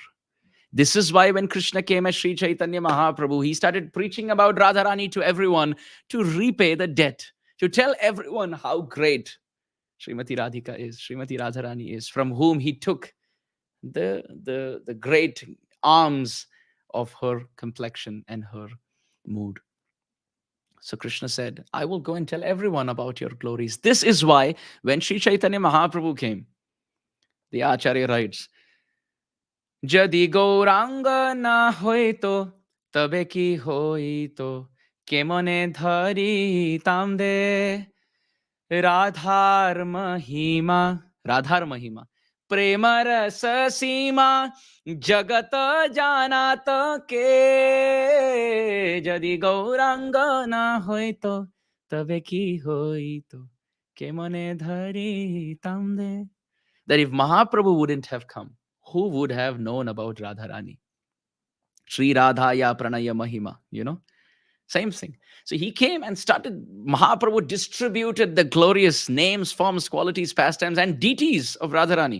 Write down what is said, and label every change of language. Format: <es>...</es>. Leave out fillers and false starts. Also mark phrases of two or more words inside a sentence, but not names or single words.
<en>This is why when Krishna came as Sri Chaitanya Mahaprabhu, he started preaching about Radharani to everyone to repay the debt, to tell everyone how great Srimati Radhika is, Srimati Radharani is, from whom he took the great arms of her complexion and her mood. So Krishna said, I will go and tell everyone about your glories. This is why when Sri Chaitanya Mahaprabhu came, the Acharya writes,</en> <bn>যদি গৌরাঙ্গ না হইত, তবে কি হইত, কেমনে ধরিতাম দে, রাধার মহিমা প্রেম রস সীমা জগতে জানাত কে যদি গৌরাঙ্গ না হইত তবে কি হইত কেমনে ধরিতাম দে.</bn> <en>That if Mahaprabhu wouldn't have come, who would have known about Radharani?</en> <sa>श्री राधाया प्रणय महिमा,</sa> <en>Same thing. So he came and started, Mahaprabhu distributed the glorious names, forms, qualities, pastimes, and deities of Radharani.</en>